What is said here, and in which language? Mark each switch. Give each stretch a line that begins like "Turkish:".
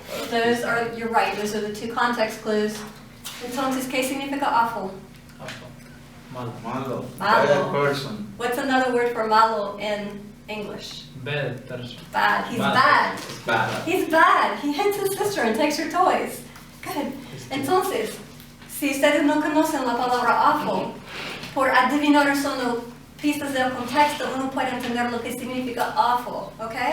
English: Those are, you're right, those are the two context clues.
Spanish: Entonces, ¿qué significa awful? Malo. Malo. Malo.
English: Bad person. What's another word for malo in English? Bad person. Bad. He's bad. It's bad. He's bad. He hits his sister and takes her toys. Good.
Spanish: Entonces, si ustedes no conocen la palabra awful, por adivinar solo pistas del contexto, uno puede entender lo que significa awful, ¿ok?